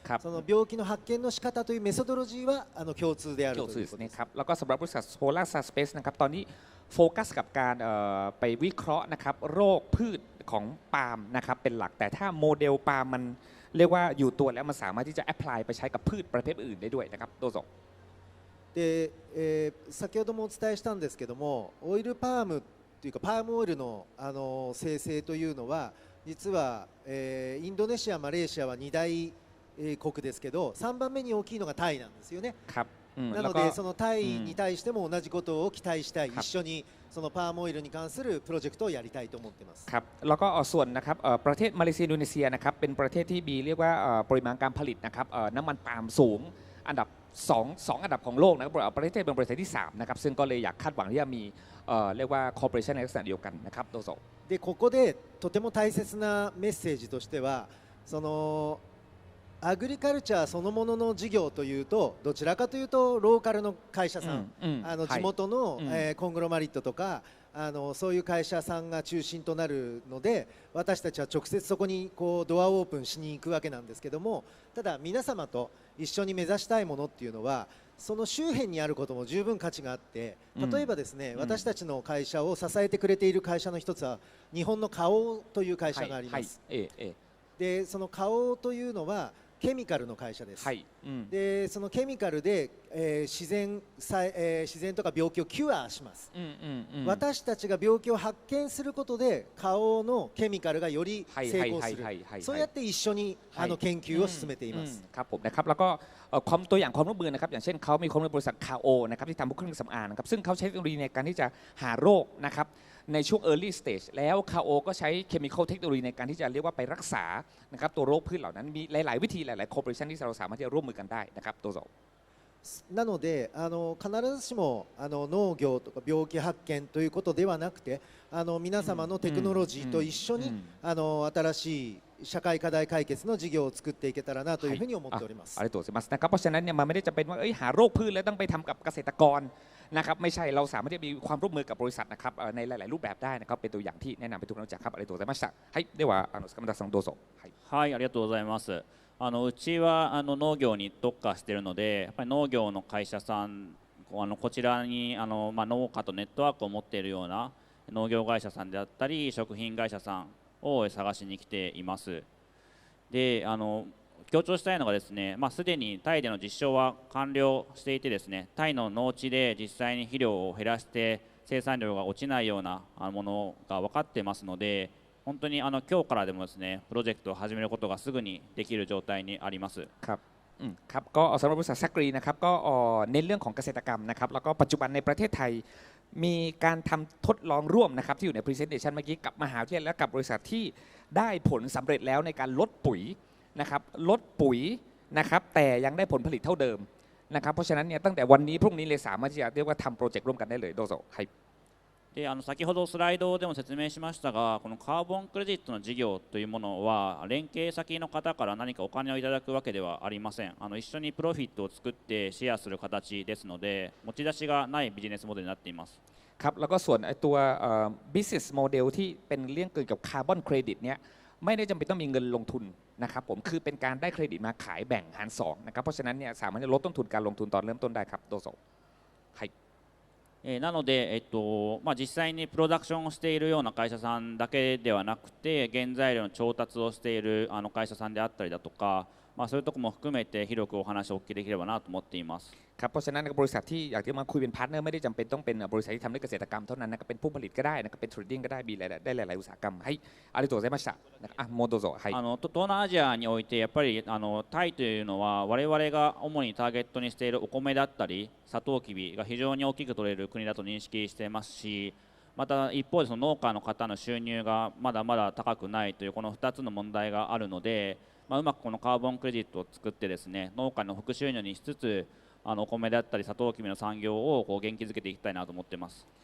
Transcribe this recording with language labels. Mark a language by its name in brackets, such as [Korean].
[Japanese] その病気の発見の仕方というメソドロジーは共通であるということですね。 [Thai] ครับแล้วก็สำหรับบริษัทโพล่าสเปซนะครับตอนนี้โฟกัสกับการไปวิเคราะห์นะครับโรคพืชของปาล์มนะครับเป็นหลักแต่ถ้าโมเดลปาล์มมันเรียกว่าอยู่ตัวแล้วมันสามารถที่จะแอพพลายไปใช้กับพืชประเภทอื่นได้ด้วยนะครับ [Japanese] どうぞ。で、先ほどもお伝えしたんですけども、オイルパームというかパームオイルの生成というのは実は、インドネシア、マレーシアは2大国ですけど、3番目に大きいのがタイなんですよね。なのでそのタイに対しても同じことを期待したい、一緒にそのパームオイルに関するプロジェクトをやりたいと思っています。 [Thai] ครับแล้วก็ส่วนนะครับประเทศมาเลเซียอินโดนีเซียนะครับเป็นประเทศที่มีเรียกว่าปริมาณการผลิตนะครับน้ำมันปาล์มสูงอันดับ2อันดับของโลกนะครับประเทศเป็นประเทศที่3นะครับซึ่งก็เลยอยากคาดหวังที่จะมีเรียกว่าคอร์ปอเรชั่นในลักษณะเดียวกันนะครับ [Japanese] どうぞ。でここでとても大切なメッセージとしては、そのアグリカルチャーそのものの事業というとどちらかというとローカルの会社さん、地元の、コングロマリットとかそういう会社さんが中心となるので、私たちは直接そこにこうドアオープンしに行くわけなんですけども、ただ皆様と一緒に目指したいものっていうのはその周辺にあることも十分価値があって、例えばですね、私たちの会社を支えてくれている会社の一つは日本の花王という会社があります。でその花王というのはケミカルの会社です。でそのケミカルで、自然とか病気をキュアします。私たちが病気を発見することで花王のケミカルがより成功する。そうやって一緒に研究を進めています。 [Thai] ครับผมนะครับแล้วก็ความตัวอย่างความร่วมมือนะครับอย่างเช่นเขามีความร่วมมือบริษัทคาโอนะครับที่ทำพวกเครื่องสำอางนะครับซึ่งเขาใช้เทคโนโลยีในการที่จะหาโรคนะครับในช่วง [English] early stage [Thai] แล้วคาโอก็ใช้ chemical เทคโนโลยีในการที่จะเรียกว่าไปรักษานะครับตัวโรคพืชเหล่านั้นมีหลายๆวิธีหลายๆ corporation ที่เราสามารถที่จะร่วมมือกันได้นะครับ [Japanese] どうぞ。なので必ずしも農業とか病気発見ということではなくて皆様のテクノロジーと一緒に新しい社会課題解決の事業を作っていけたらなというふうに思っております。ありがとうございます [Thai] นะครับเพราะฉะนั้นเนี่ยมันไม่ได้จำเป็นว่าหาโรคพืชแล้วต้องไปทำกับเกษตรกรนะครับไม่ใช่เราสามารถที่จะมีความร่วมมือกับบริษัทนะครับในหลายๆรูปแบบได้นะครับเป็นตัวอย่างที่แนะนำไปทุกคนรู้จักครับ [Japanese] ありがとうございました。はいでは塚本さんどうぞ。はい、ありがとうございます。うちは農業に特化しているので、やっぱり農業の会社さんこちらに農家とネットワークを持っているような農業会社さんであったり食品会社さんを探しに来ています。で強調したいのがですね、すでにタイでの実証は完了していてですね、タイの農地で実際に肥料を減らして生産量が落ちないようなものが分かってますので、本当に今日からでもですねプロジェクトを始めることがすぐにできる状態にあります。 [Thai] ครับครับก็สำหรับบริษัทซักรีนะครับก็เน้นเรื่องของเกษตรกรรมนะครับแล้วก็ปัจจุบันในประเทศไทยมีการทำทดลองร่วมนะครับที่อยู่ใน presentation เมื่อกี้กับมหาวิทยาลัยและกับบริษัทที่ได้ผลสำเร็จแล้วในการลดปุ๋ยนะครับลดปุ๋ยนะครับแต่ยังได้ผลผลิตเท่าเดิมนะครับเพราะฉะนั้นเนี่ยตั้งแต่วันนี้พรุ่งนี้เลยสามารถที่จะเรียกว่าทำโปรเจกต์ร่วมกันได้เลย [Japanese] どうぞはいで先ほどスライドでも説明しましたが、このカーボンクレジットの事業というものは連携先の方から何かお金をいただくわけではありません。一緒にプロフィットを作ってシェアする形ですので、持ち出しがないビジネスモデルになっています。 [Thai] ครับแล้วก็ส่วนตัว business model ที่เป็นเรื่องเกี่ยวกับคาร์บอนเครดิตเนี่ยไม่ได้จำเป็นต้องมีเงินลงทุนนะครับผมคือเป็นการได้เครดิตมาขายแบ่งหาร2นะครับเพราะฉะนั้นเนี่ยสามารถจะลดต้นทุนการลงทุนตอนเริ่มต้นได้ครับ [Japanese] どうぞはいなので、実際にプロダクションをしているような会社さんだけではなくて、原材料の調達をしている会社さんであったりだとか、そういうところも含めて広くお話をお聞きできればなと思っています。 [Thai] ครับเพราะฉะนั้นบริษัทที่อยากจะมาคุยเป็นพาร์ทเนอร์ไม่ได้จำเป็นต้องเป็นบริษัทที่ทำเรื่องเกษตรกรรมเท่านั้นนะครับเป็นผู้ผลิตก็ได้นะครับเป็นเทรดดิ้งก็ได้มีได้หลายๆอุตสาหกรรมให้ [Japanese] ありがとうございましたもうどうぞはい東南アジアにおいてやっぱりタイというのは我々が主にターゲットにしているお米だったりサトウキビが非常に大きく取れる国だと認識していますし、また一方でその農家の方の収入がまだまだ高くないというこの2つの問題があるので、うまくこのカーボンクレジットを作ってですね農家の副収入にしつつお米だったりサトウキビの産業を元気づけていきたいなと思っています。